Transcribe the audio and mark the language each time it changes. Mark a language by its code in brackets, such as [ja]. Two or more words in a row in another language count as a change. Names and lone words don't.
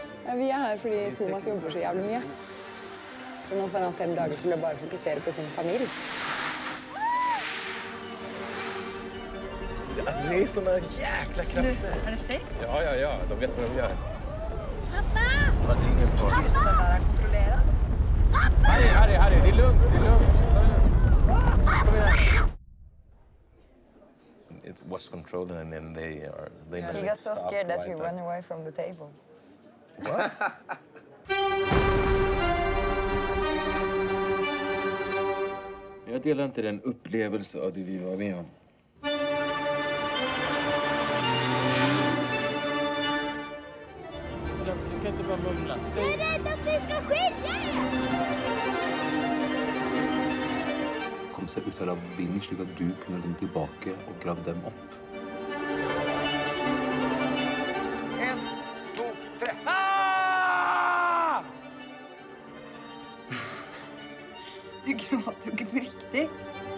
[no] Ja, vi er her fordi Thomas jobber så jævlig mye. Så nå får han 5 dager til å bare fokusere på sin familie. [sv] Det är såna jäkla krafter. Är det safe? Ja. De vet vad de gör. Pappa! Ja, det är ingen fara. Så den där är kontrollerad. Harry, det är lugnt. Kom igen. [en] It was controlled and then they He got so scared that he ran away from the table. What? [sv] Jag delar inte den upplevelse av det vi var med om. Du kan inte bara mumla. Jag är rädd att vi ska skilja er! [no] Kom seg ut av labyrinten slik at du kunne komme tilbake og grave dem opp. 1, 2, 3. Du gråter jo ikke på riktig.